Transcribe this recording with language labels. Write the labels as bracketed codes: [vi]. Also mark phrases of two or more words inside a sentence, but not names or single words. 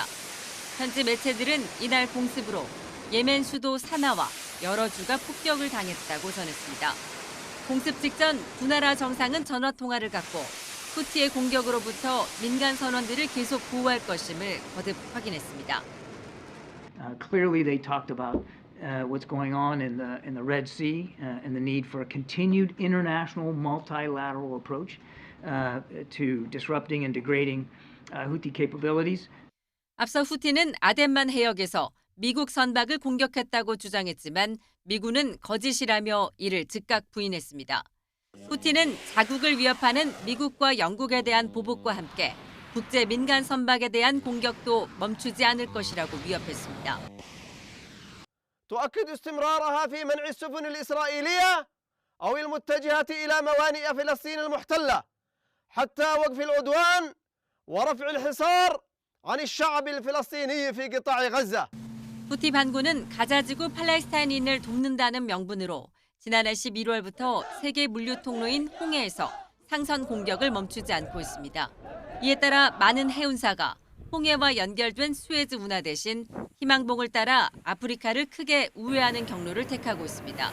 [ko] 현지 매체들은 이날 공습으로 예멘 수도 사나와 여러 주가 폭격을 당했다고 전했습니다. 공습 직전 두 나라 정상은 전화 통화를 갖고 후티의 공격으로부터 민간 선원들을 계속 보호할 것임을 거듭 확인했습니다. [en] Clearly, they talked about what's going on in the Red Sea and the need for a continued international multilateral approach to disrupting and degrading Houthi capabilities. [ko] 앞서 후티는 아덴만 해역에서 미국 선박을 공격했다고 주장했지만 미군은 거짓이라며 이를 즉각 부인했습니다. 후티는 자국을 위협하는 미국과 영국에 대한 보복과 함께 국제 민간 선박에 대한 공격도 멈추지 않을 것이라고 위협했습니다. [ar] تؤكد استمرارها في منع السفن الإسرائيلية أو المتجهة إلى موانئ فلسطين المحتلة حتى وقف العدوان ورفع الحصار عن الشعب الفلسطيني في قطاع غزة. [ko] 후티 반군은 가자지구 팔레스타인인을 돕는다는 명분으로 지난해 11월부터 세계 물류 통로인 홍해에서 상선 공격을 멈추지 않고 있습니다. 이에 따라 많은 해운사가 홍해와 연결된 수에즈 운하 대신 희망봉을 따라 아프리카를 크게 우회하는 경로를 택하고 있습니다.